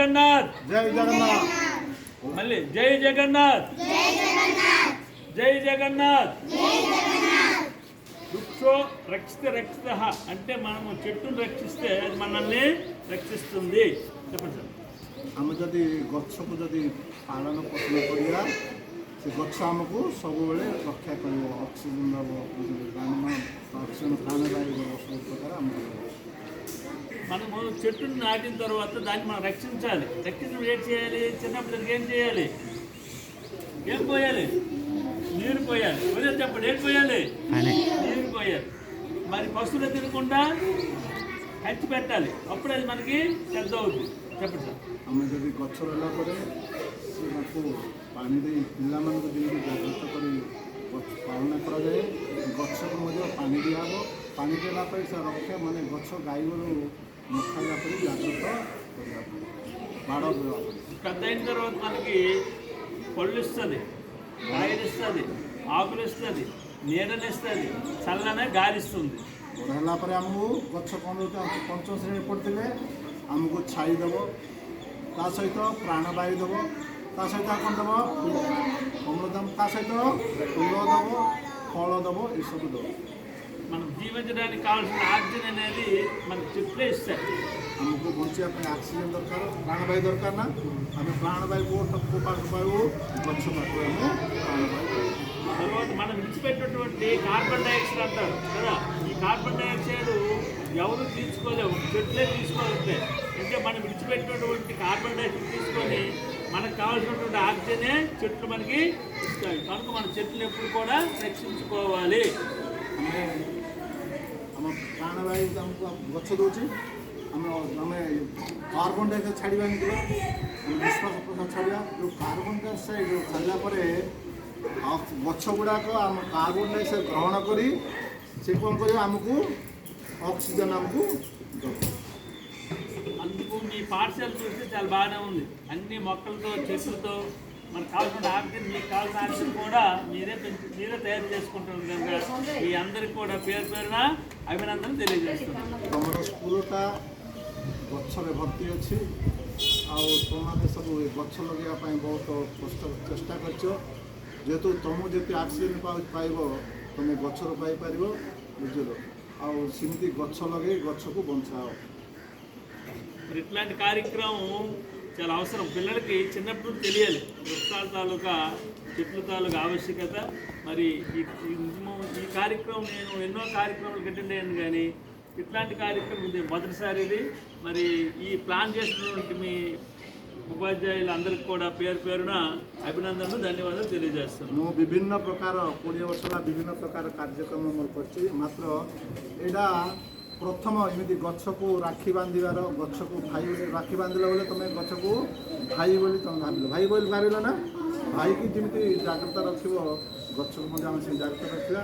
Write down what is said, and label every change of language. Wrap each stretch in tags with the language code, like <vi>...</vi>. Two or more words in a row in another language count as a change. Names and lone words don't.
<te>జగన్నాథ్ జై జగన్నాథ్ మళ్ళీ జై జగన్నాథ్ జై జగన్నాథ్</te> <sa>వృక్షో రక్షిత రక్షిత</sa> <te>అంటే మనము చెట్టును రక్షిస్తే అది మనల్ని రక్షిస్తుంది. చెప్పండి సార్.</te> <or>ଆମେ ଯଦି ଗଛକୁ ଯଦି ପାଳନ ପୋଷଣ କରିବା ସେ ଗଛ ଆମକୁ ସବୁବେଳେ ରକ୍ଷା କରିବ, ଅକ୍ସିଜେନ୍ ଦେବ, ଅକ୍ସିଜେନ୍ ପ୍ରାଣବାୟୁ ଦେବ, ସବୁ ପ୍ରକାର ଆମକୁ</or> <te>మనము చెట్టును నాటిన తర్వాత దాన్ని మనం రక్షించాలి. రక్షించడం ఏం చేయాలి? చిన్నప్పుడు ఏం చేయాలి? ఏం పోయాలి? నీరు పోయాలి. ఉదయం చెప్పండి, ఏం పోయాలి? నీరు పోయాలి. మరి పశువులు తినకుండా కంచి పెట్టాలి, అప్పుడు అది మనకి పెద్ద అవుతుంది. చెప్పండి సార్.</te> <or>ଆମେ ଯଦି ଗଛ ରହିଲା ପରେ ସେ ତାକୁ ପାଣି ଦେଇ ପିଲାମାନଙ୍କୁ ଯେମିତି ଜାଗ୍ରତ କରି ଗଛ ପାଳନ କରାଯାଏ, ଗଛକୁ ମଧ୍ୟ ପାଣି ଦିଆହେବ। ପାଣି ଦେଲା ପରେ ସେ ରକ୍ଷା ମାନେ గଛ ଗାଈଗୋରୁ ନ ଖାଇବା ପରେ ଜାଗ୍ରତ କରିବା ବାଡ଼ ଦେବା।</or> <te>పెద్ద అయిన తర్వాత మనకి పళ్ళు ఇస్తుంది, కాయలు ఇస్తుంది, ఆకులు ఇస్తుంది, నీడనిస్తుంది, చల్లనే గాలి ఇస్తుంది.</te> <or>ବଡ଼ ହେଲା ପରେ ଆମକୁ ଗଛ କ'ଣ ଦେଉଛି? ଆମେ ପଞ୍ଚମ ଶ୍ରେଣୀ ପଢ଼ିଥିଲେ ଆମକୁ ଛାଇ ଦେବ, ତା ସହିତ ପ୍ରାଣବାୟୁ ଦେବ, ତା ସହିତ କ'ଣ ଦେବ? ଅମ୍ଳଜାନ, ତା ସହିତ ଫୁଲ ଦେବ, ଫଳ ଦେବ, ଏସବୁ ଦେବ।</or> <te>మనం జీవించడానికి కావాల్సిన ఆక్సిజన్ అనేది మన చెట్లే ఇస్తాయి.</te> <or>ଆମକୁ ବଞ୍ଚିବା ପାଇଁ ଅକ୍ସିଜେନ୍ ଦରକାର, ପ୍ରାଣବାୟୁ ଦରକାର ନା? ଆମେ ପ୍ରାଣବାୟୁ କୋଉ ପାଖକୁ ପାଇବୁ? ଗଛ ପାଖକୁ ଆମେ ପ୍ରାଣବାୟୁ ପାଇବୁ।</or> <te>తర్వాత మనం విడిచిపెట్టినటువంటి కార్బన్ డైఆక్సైడ్ అంటారు కదా, ఈ కార్బన్ డైఆక్సైడ్ ఎవరు తీసుకోలేవు, చెట్లే తీసుకోవాలి. అంటే మనం విడిచిపెట్టినటువంటి కార్బన్ డైఆక్సైడ్ తీసుకొని మనకు కావాల్సినటువంటి ఆక్సిజనే చెట్లు మనకి ఇస్తాయి. కనుక మన చెట్లు ఎప్పుడు కూడా రక్షించుకోవాలి.</te> <or>ଆମେ ଆମ ପ୍ରାଣବାୟୁ ଆମକୁ ଗଛ ଦେଉଛି, ଆମେ କାର୍ବନ ଡାଇଅକ୍ସାଇଡ୍ ଛାଡ଼ିବାନି କି? ଆମେ ନିଶ୍ୱାସ ପ୍ରଶ୍ୱାସ ଛାଡ଼ିବା। ଯେଉଁ କାର୍ବନ ଡାଇଅକ୍ସାଇଡ୍ ଛାଡ଼ିଲା ପରେ ଗଛ గుడాక ଆମ କାର୍ବନ ଡାଇଅକ୍ସାଇଡ୍ ଗ୍ରହଣ କରି ସେ କ'ଣ କରିବ? ଆମକୁ ఆక్సిజన్ ଆମକୁ ଦେବ।</or> <te>అందుకు మీ పాఠశాల చూస్తే చాలా బాగానే ఉంది. అన్ని మొక్కలతో, చెట్లతో మనకు కావాల్సిన ఆక్సిజన్, మీకు కావాల్సిన ఆక్సిజన్ కూడా మీరే తయారు చేసుకుంటున్నారు కనుక మీ అందరికి కూడా పేరు పేరున అభినందనలు తెలియజేస్తున్నాను.</te> <or>ତମର ସ୍କୁଲଟା ଗଛରେ ଭର୍ତ୍ତି ଅଛି, ଆଉ ତୁମମାନେ ସବୁ ଗଛ ଲଗାଇବା ପାଇଁ ବହୁତ ଚେଷ୍ଟା କରିଛ। ଯେହେତୁ ତୁମକୁ ଯେତେ ଅକ୍ସିଜେନ୍ ପାଇବ ତୁମେ ଗଛରୁ ପାଇପାରିବ, ବୁଝିଲ? ଆଉ ସେମିତି ଗଛ ଲଗାଇ గଛକୁ ବଞ୍ଚାଅ।</or> <te>మరి ఇట్లాంటి కార్యక్రమం చాలా అవసరం. పిల్లలకి చిన్నప్పుడు తెలియాలి వృక్షాల తాలూకా, చెట్ల తాలూకా ఆవశ్యకత. మరి ఈ కార్యక్రమం నేను ఎన్నో కార్యక్రమాలు అటెండ్ అయ్యాను, కానీ ఇట్లాంటి కార్యక్రమం ఇది మొదటిసారి. ఇది మరి ఈ ప్లాన్ చేసినటువంటి మీ ఉపాధ్యాయులు అందరికీ కూడా పేరు పేరున అభినందనలు, ధన్యవాదాలు తెలియజేస్తున్నాను.</te> <or>ମୁଁ ବିଭିନ୍ନ ପ୍ରକାର 20 ବର୍ଷ ହେଲା ବିଭିନ୍ନ ପ୍ରକାର କାର୍ଯ୍ୟକ୍ରମ ମୋର କରିଛି। ମାତ୍ର ଏଇଟା ପ୍ରଥମ ଏମିତି ଗଛକୁ ରାକ୍ଷୀ ବାନ୍ଧିବାର, ଗଛକୁ ଭାଇ ବୋଲି ରାକ୍ଷୀ ବାନ୍ଧିଲ ବୋଲେ ତୁମେ ଗଛକୁ ଭାଇ ବୋଲି ତୁମେ ଭାବିଲ, ଭାଇ ବୋଲି ଭାବିଲ ନା? ଭାଇକି ଯେମିତି ଜାଗ୍ରତ ରଖିବ, ଗଛକୁ ମଧ୍ୟ ଆମେ ସେମିତି ଜାଗ୍ରତ ରଖିବା।</or>